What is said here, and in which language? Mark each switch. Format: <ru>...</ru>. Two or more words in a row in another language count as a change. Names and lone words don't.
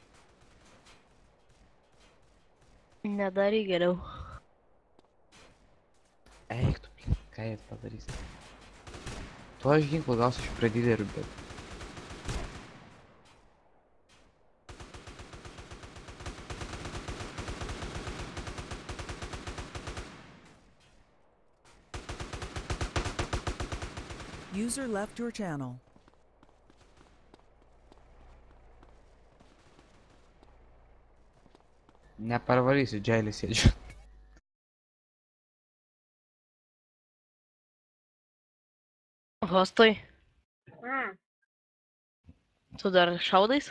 <lt>Nedaryk geriau. Eik tu, blėt, ką jie padarys? Tuo aš ginklą gausiu iš prie dylerių, bet...</lt> <en>User left your channel.</en> <lt>Neparvarysiu, džailį sėdžiu. Hostai, tu dar šaudais?</lt>